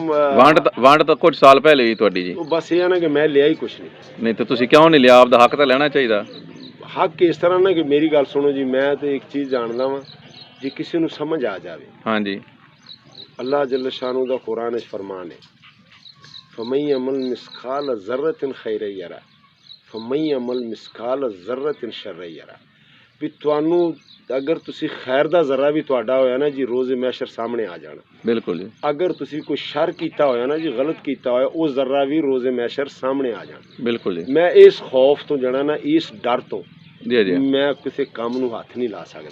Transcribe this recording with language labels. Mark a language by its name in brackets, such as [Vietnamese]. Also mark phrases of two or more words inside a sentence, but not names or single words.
[Punjabi] ਵੰਡ ਤਾਂ ਕੁਝ ਸਾਲ ਪਹਿਲੇ ਹੀ ਤੁਹਾਡੀ ਜੀ, ਉਹ ਬਸ ਇਹ ਆ ਨਾ ਕਿ ਮੈਂ ਲਿਆ ਹੀ ਕੁਛ ਨਹੀਂ। ਨਹੀਂ ਤੇ ਤੁਸੀਂ ਕਿਉਂ ਨਹੀਂ ਲਿਆ? ਆਪਦਾ ਹੱਕ ਤਾਂ ਲੈਣਾ ਚਾਹੀਦਾ। ਹੱਕ ਇਸ ਤਰ੍ਹਾਂ ਨਾ ਕਿ ਮੇਰੀ ਗੱਲ ਸੁਣੋ ਜੀ, ਮੈਂ ਤੇ ਇੱਕ ਚੀਜ਼ ਜਾਣਦਾ ਵਾਂ, ਜੇ ਕਿਸੇ ਨੂੰ ਸਮਝ ਆ ਜਾਵੇ, ਹਾਂਜੀ, ਅੱਲਾਹ [Arabic] جل شأنه [Punjabi] ਦਾ ਕੁਰਾਨ ਵਿੱਚ ਫਰਮਾਨ ਹੈ, [Arabic] فَمَن يَعْمَلْ مِثْقَالَ ذَرَّةٍ خَيْرًا يَرَهُ فَمَن يَعْمَلْ مِثْقَالَ ذَرَّةٍ شَرًّا يَرَهُ। [Punjabi] ਵੀ ਤੁਹਾਨੂੰ ਅਗਰ ਤੁਸੀਂ ਖੈਰ ਦਾ ਜ਼ਰਾ ਵੀ ਤੁਹਾਡਾ ਹੋਇਆ ਨਾ ਜੀ, ਰੋਜ਼ੇ ਮਹਿਸ਼ਰ ਸਾਹਮਣੇ ਆ ਜਾਣਾ। ਬਿਲਕੁਲ ਜੀ, ਅਗਰ ਤੁਸੀਂ ਕੋਈ ਸ਼ਰ ਕੀਤਾ ਹੋਇਆ ਨਾ ਜੀ, ਗਲਤ ਕੀਤਾ ਹੋਇਆ, ਉਹ ਜ਼ਰਾ ਵੀ ਰੋਜ਼ੇ ਮਹਿਸ਼ਰ ਸਾਹਮਣੇ ਆ ਜਾਣਾ। ਬਿਲਕੁਲ ਜੀ, ਮੈਂ ਇਸ ਖੌਫ ਤੋਂ ਜਣਾ ਨਾ, ਇਸ ਡਰ ਤੋਂ ਜੀ ਜੀ, ਮੈਂ ਕਿਸੇ ਕੰਮ ਨੂੰ ਹੱਥ ਨਹੀਂ ਲਾ ਸਕਦਾ।